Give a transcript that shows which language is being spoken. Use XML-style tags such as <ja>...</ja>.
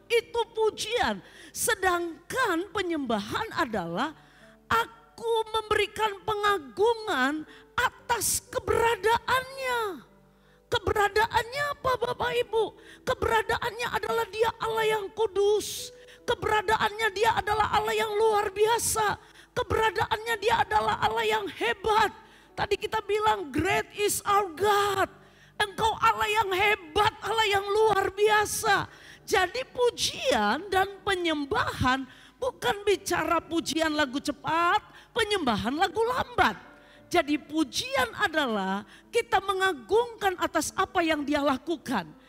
<id>Itu pujian. Sedangkan penyembahan adalah aku memberikan pengagungan atas keberadaannya. Keberadaannya apa Bapak Ibu? Keberadaannya adalah Dia Allah yang kudus. Keberadaannya Dia adalah Allah yang luar biasa. Keberadaannya Dia adalah Allah yang hebat. Tadi kita bilang</id> <en>great is our God.</en> <id>Engkau Allah yang hebat, Allah yang luar biasa. Jadi pujian dan penyembahan bukan bicara pujian lagu cepat, penyembahan lagu lambat. Jadi pujian adalah kita mengagungkan atas apa yang Dia lakukan.</id>